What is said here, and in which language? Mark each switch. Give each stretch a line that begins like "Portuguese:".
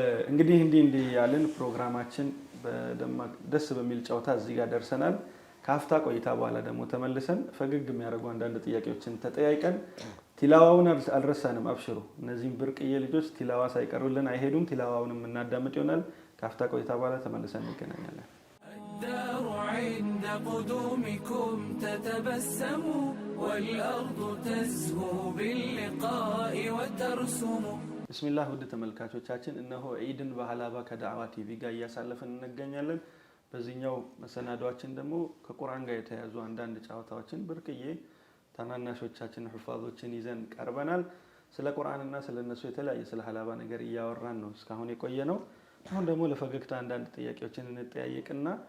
Amharic: እንግዲህ እንዲህ ያልን ፕሮግራማችን በደማቅ ደስ በሚል ጨዋታ እዚህ ጋር ደርሰናል። ከአፍታ ቆይታ በኋላ ደግሞ ተመልሰን ፈገግ የሚያደርጉ አንዳንድ ጥያቄዎችን ተጠያይቀን ቲላዋውን አልረሳንም። አብሽሩ፣ እነዚህም ብርቅዬ ልጆች ቲላዋ ሳይቀሩልን አይሄዱም። ቲላዋውንም እናዳምጥ ይሆናል። ከአፍታ ቆይታ በኋላ ተመልሰን እንገናኛለን።
Arabic: الدار عند قدومكم تتبسم والأرض تزهو باللقاء وترسم
Amharic: ቢስሚላህ ውድ ተመልካቾቻችን እነሆ ዒድን በሀላባ ከዳዕዋ ቲቪ ጋር እያሳለፍን እንገኛለን። በዚህኛው መሰናዷችን ደግሞ ከቁርአን ጋር የተያዙ አንዳንድ ጨዋታዎችን ብርቅዬ ታናናሾቻችን ሑፋዞችን ይዘን ቀርበናል። ስለ ቁርአንና ስለ እነሱ የተለያየ ስለ ሀላባ ነገር እያወራን ነው እስካሁን የቆየ ነው። አሁን ደግሞ ለፈገግታ አንዳንድ ጥያቄዎችን እንጠያየቅና